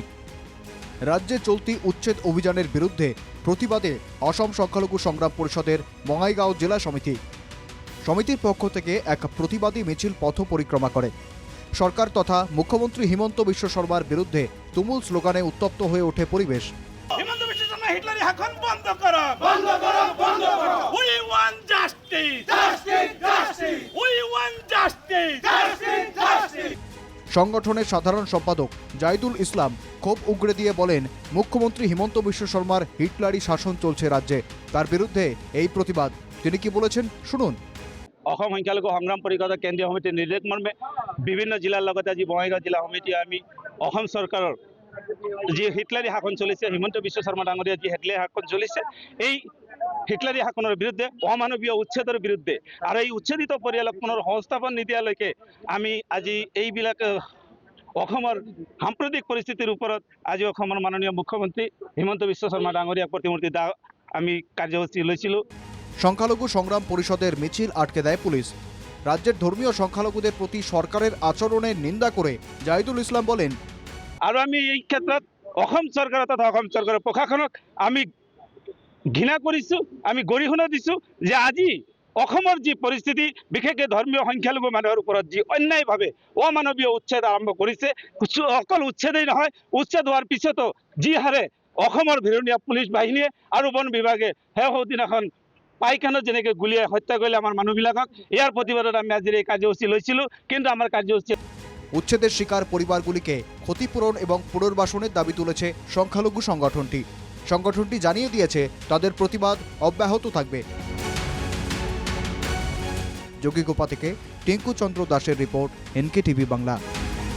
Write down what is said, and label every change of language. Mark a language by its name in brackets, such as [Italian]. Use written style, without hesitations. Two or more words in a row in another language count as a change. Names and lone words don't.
[Bangla] রাজ্যে চলতি উচ্ছেদ অভিযানের বিরুদ্ধে প্রতিবাদে অসম সংখ্যালঘু সংগ্রাম পরিষদের বঙাইগাঁও জেলা সমিতির পক্ষ থেকে এক প্রতিবাদী মিছিল পথ পরিক্রমা করে। সরকার তথা মুখ্যমন্ত্রী হিমন্ত বিশ্ব শর্মার বিরুদ্ধে তুমুল স্লোগানে উত্তপ্ত হয়ে ওঠে পরিবেশ। হিমন্ত বিশ্ব শর্মা হিটলারি শাসন বন্ধ করো, বন্ধ করো, বন্ধ করো। [English] We want justice, justice, justice. We want justice, justice, justice. [Bangla] সংগঠনের সাধারণ সম্পাদক জাহিদুল ইসলাম ক্ষোভ উগরে দিয়ে বলেন, মুখ্যমন্ত্রী হিমন্ত বিশ্ব শর্মার হিটলারি শাসন চলছে রাজ্যে, তার বিরুদ্ধে এই প্রতিবাদ। তিনি কি বলেছেন শুনুন। [Assamese] অসম সংখ্যালঘু সংগ্ৰাম পৰিষদৰ কেন্দ্ৰীয় সমিতিৰ নিৰ্দেশ মৰ্মে বিভিন্ন জিলাৰ লগতে আজি বঙাইগাঁও জিলা সমিতি আমি অসম চৰকাৰৰ যি হিটলাৰী শাসন চলিছে, হিমন্ত বিশ্ব শৰ্মা ডাঙৰীয়া যি হিটলাৰী শাসন চলিছে, এই হিটলাৰী শাসনৰ বিৰুদ্ধে, অমানৱীয় উচ্ছেদৰ বিৰুদ্ধে আৰু এই উচ্ছেদিত পৰিয়ালক পুনৰ সংস্থাপন নিদিয়ালৈকে আমি আজি এইবিলাক অসমৰ সাম্প্ৰতিক পৰিস্থিতিৰ ওপৰত আজি অসমৰ মাননীয় মুখ্যমন্ত্ৰী হিমন্ত বিশ্ব শৰ্মা ডাঙৰীয়াক প্ৰতিমূৰ্তি দাহ আমি কাৰ্যসূচী লৈছিলোঁ। [Bangla] সংখ্যালঘু সংগ্রাম পরিষদের মিছিল আটকে দেয় পুলিশ। রাজ্যের ধর্মীয় সংখ্যালঘুদের প্রতি সরকারের আচরণের নিন্দা করে জাহিদুল ইসলাম বলেন, [Assamese] আৰু আমি এই ক্ষেত্ৰত অসম চৰকাৰ তথা অসম চৰকাৰৰ প্ৰশাসনক আমি ঘৃণা কৰিছোঁ, আমি গৰিহণা দিছোঁ যে আজি অসমৰ যি পৰিস্থিতি, বিশেষকৈ ধৰ্মীয় সংখ্যালঘু মানুহৰ ওপৰত যি অন্যায়ভাৱে অমানৱীয় উচ্ছেদ আৰম্ভ কৰিছে, অকল উচ্ছেদেই নহয়, উচ্ছেদ হোৱাৰ পিছতো যি হাৰে অসমৰ ভিৰণীয়া পুলিচ বাহিনীয়ে আৰু বন বিভাগে শেহতীয়াখন পাইকানত যেনেকৈ গুলিয়াই হত্যা কৰিলে আমাৰ মানুহবিলাকক, ইয়াৰ প্ৰতিবাদত আমি আজিৰ এই কাৰ্যসূচী লৈছিলোঁ। কিন্তু আমাৰ কাৰ্যসূচী [Bangla] উচ্ছেদের শিকার পরিবারগুলিকে ক্ষতিপূরণ এবং পুনর্বাসনের দাবি তুলেছে সংখ্যালঘু সংগঠনটি জানিয়ে দিয়েছে তাদের প্রতিবাদ অব্যাহত থাকবে। যোগীঘোপা থেকে টিঙ্কু চন্দ্র দাসের রিপোর্ট, NKTV বাংলা।